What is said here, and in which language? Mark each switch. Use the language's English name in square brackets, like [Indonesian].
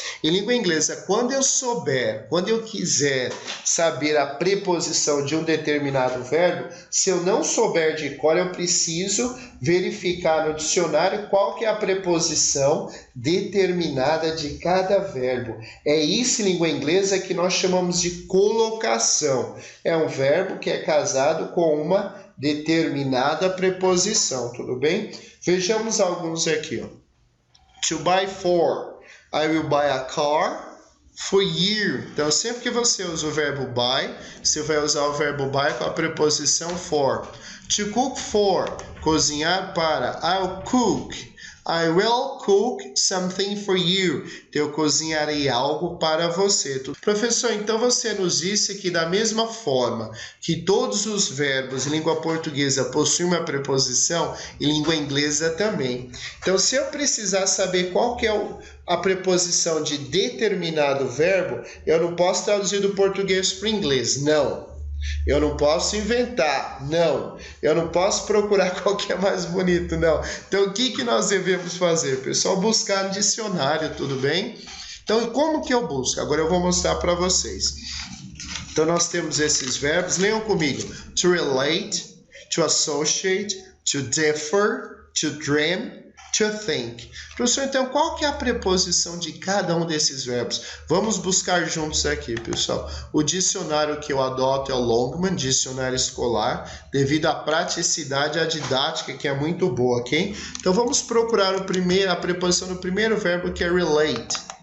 [Portuguese] Em língua inglesa, quando eu quiser saber a preposição de um determinado verbo, se eu não souber de cor, eu preciso verificar no dicionário qual que é a preposição determinada de cada verbo. É isso em língua inglesa que nós chamamos de colocação. É um verbo que é casado com uma determinada preposição, tudo bem? Vejamos alguns aqui, ó. [English] To buy for, I will buy a car for you. [Portuguese] Então, sempre que você usa o verbo buy, você vai usar o verbo buy com a preposição for. [English] To cook for, [Portuguese] cozinhar para, [English] I'll cook. I will cook something for you. [Portuguese] Eu cozinharei algo para você. Professor, então você nos disse que da mesma forma que todos os verbos em língua portuguesa possuem uma preposição, em língua inglesa também. Então, se eu precisar saber qual que é a preposição de determinado verbo, eu não posso traduzir do português para o inglês, não. Eu não posso inventar, não. Eu não posso procurar qual que é mais bonito, não. Então, o que nós devemos fazer, pessoal? Buscar no dicionário, tudo bem? Então, como que eu busco? Agora eu vou mostrar para vocês. Então, nós temos esses verbos. Leiam comigo. [English] To relate, to associate, to differ, to dream, to think. [Portuguese] Professor, então, qual que é a preposição de cada um desses verbos? Vamos buscar juntos aqui, pessoal. O dicionário que eu adoto é o Longman, dicionário escolar, devido à praticidade e à didática, que é muito boa, ok? Então, vamos procurar a preposição do primeiro verbo, que é relate.